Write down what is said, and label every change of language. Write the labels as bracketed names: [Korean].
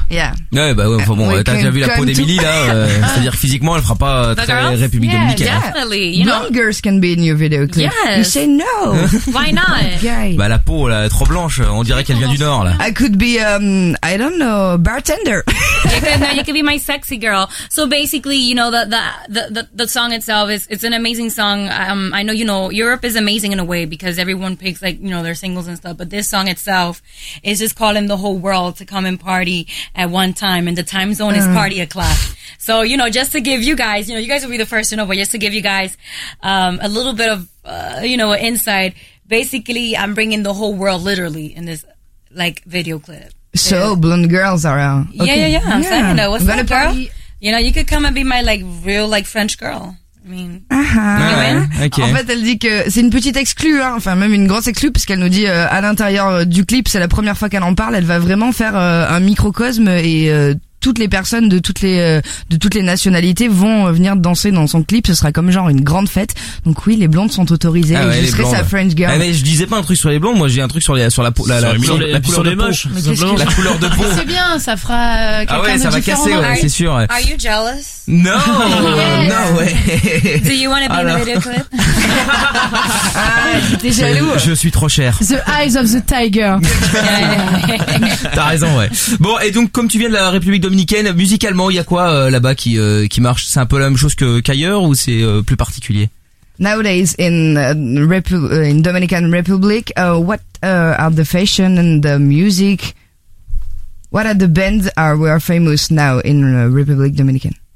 [English] Yeah. [French] Ouais, bah ouais, enfin bon, t'as déjà vu la peau d'Emily là. C'est-à-dire que physiquement, elle fera pas très République Dominicaine. [English] Blongers can be in your video clip. Yes. You say no. Why not? [French] Bah, la peau, là, trop blanche, on dirait qu'elle vient du nord là. [English] I could be I don't know, bartender. You could be my sexy girl. So basically, you know, the song itself is, it's an amazing song. I know, you know, Europe is amazing in a way because everyone picks, like, you know, their singles and stuff, but this song itself is just calling the whole world to come and party at one time, and the time zone is Party O'Clock. So, you know, just to give you guys, you know, you guys will be the first to know, but just to give you guys a little bit of you know, insight. Basically, I'm bringing the whole world literally in this, like, video clip. So, blonde girls around. Okay. Yeah, I'm saying that. What's that, girl? You know, you could come and be my, like, real, like, French girl. [French] En fait, elle dit que c'est une petite exclue, hein. Enfin, même une grosse exclue, parce qu'elle nous dit à l'intérieur du clip, c'est la première fois qu'elle en parle. Elle va vraiment faire un microcosme et toutes les personnes de toutes les nationalités vont venir danser dans son clip. Ce sera comme genre une grande fête. Donc oui, les blondes sont autorisées. Ah ouais, je serai sa [English] French girl. [French] Mais je disais pas un truc sur les blondes. Moi, j'ai un truc sur les sur la peau, la couleur, les, la couleur de peau. Moche, la couleur de peau. C'est bien, ça fera. Ah ouais, ça va casser, ouais, c'est sûr. [English] Are you jealous? No, yes. No way. Do you want to be in the video clip? [French] T'es jaloux. Je suis trop cher. [English] The eyes of the tiger. [French] T'as raison, ouais. Bon, et donc comme tu viens de la République dominicaine, musicalement, il y a quoi là-bas qui marche? C'est un peu la même chose qu'ailleurs ou c'est plus particulier? [English] Nowadays in in Dominican Republic, what are the fashion and the music? What are the bands are we are famous now in Republic Dominican?